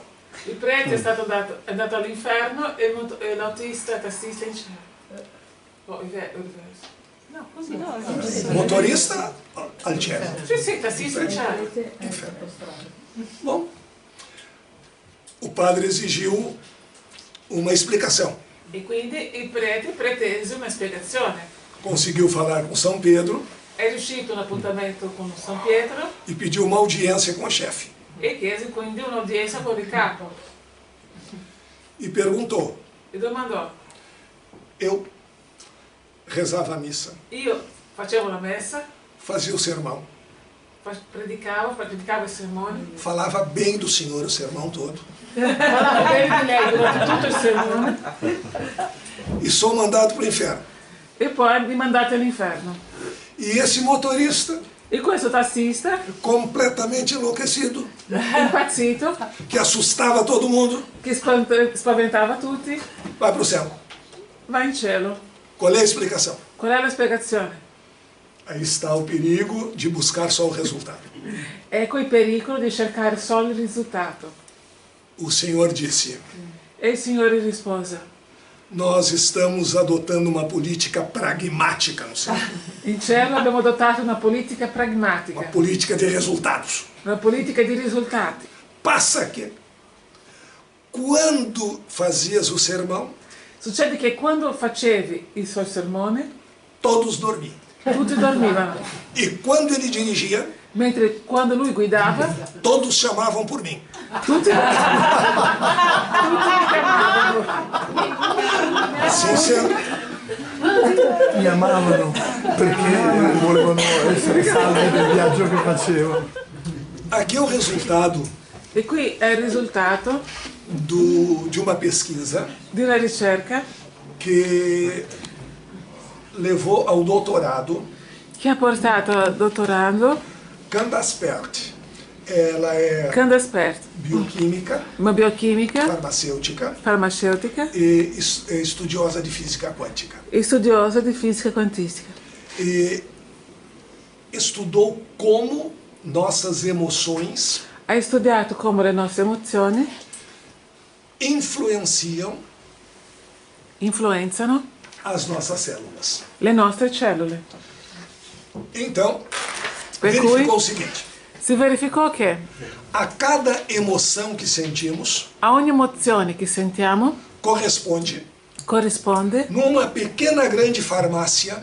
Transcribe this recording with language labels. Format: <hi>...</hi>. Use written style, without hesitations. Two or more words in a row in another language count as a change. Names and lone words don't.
<it>il prete è andato all'inferno e l'autista, tassista in cielo. Oh, il verso. No, così no.</it> <pt>O motorista</pt> <it>al cielo. Sì, sì, tassista in cielo. Inferno.</it> <pt>Bom, o padre exigiu uma explicação.</pt> <it>E quindi il prete pretese una spiegazione.</it> <pt>Conseguiu falar com São Pedro</pt> <it>È riuscito un appuntamento con San Pietro</it> <pt>e pediu uma audiência com o chefe.</pt> <it>e chiese quindi un'udienza con il capo.</it> <pt>E perguntou:</pt> <it>E domandò,</it> <pt>eu rezava a missa,</pt> <it>io facevo la messa,</it> <pt>fazia o sermão,</pt> <it>predicavo i sermoni,</it> <pt>falava bem do Senhor o sermão todo,</pt> <it>parlavo bene di lei durante tutto il sermone</it> <pt>e sou mandado para o inferno.</pt> <it>e poi mi mandate all'inferno.</it> <pt>E esse motorista,</pt> <it>E questo tassista,</it> <pt>completamente enlouquecido,</pt> <it>impazzito,</it> <pt>que assustava todo mundo,</pt> <it>che spaventava tutti,</it> <pt>vai para o céu.</pt> <it>va in cielo.</it> <pt>Qual é a explicação?</pt> <it>Qual è la spiegazione?</it> <pt>Aí está o perigo de buscar só o resultado.</pt> <it>Ecco il pericolo di cercare solo il risultato.</it> <pt>O Senhor disse,</pt> <it>E il Signore rispose,</it> <pt>nós estamos adotando uma política pragmática no céu,</pt> <it>in cielo abbiamo adottato una politica</it> <pt>uma</pt> <it>pragmatica,</it> <pt>política de resultados.</pt> <it>una politica di risultati.</it> <pt>Passa que, quando fazias o sermão,</pt> <it>Succede che quando facevi il suo sermone,</it> <pt>todos dormiam.</pt> <it>tutti dormivano,</it> <pt>E quando ele dirigia,</pt> <it>mentre quando lui guidava,</it> <pt>todos chamavam por mim.</pt> <it>tutti mi chiamavano.</it> <pt>Assim sendo,</pt> <it>Mi amavano perché volevano essere salvi del viaggio che facevo.</it> <pt>aqui é o resultado</pt> <it>E qui è il risultato</it> <pt>de uma pesquisa</pt> <it>di una ricerca</it> <pt>que levou ao doutorado</pt> <it>che ha portato al dottorando</it> <pt>Candace Pert. Ela é</pt> <it>Candace</it> <pt>bioquímica,</pt> <it>una biochimica,</it> <pt>farmacêutica</pt> <it>farmaceutica</it> <pt>e estudiosa de física quântica.</pt> <it>e studiosa di fisica quantistica.</it> <pt>E estudou como nossas emoções</pt> <it>Hai studiato come le nostre emozioni</it> <pt>influenciam</pt> <it>influenzano</it> <pt>as nossas células.</pt> <it>le nostre cellule.</it> <pt>Então,</pt> <it>Per</it> <pt>verificou</pt> <it>cui</it> <pt>o seguinte:</pt> <it>si verificò che</it> <pt>a cada emoção que sentimos</pt> <it>a ogni emozione che sentiamo</it> <pt>corresponde,</pt> <it>corrisponde</it> <pt>numa pequena grande farmácia</pt>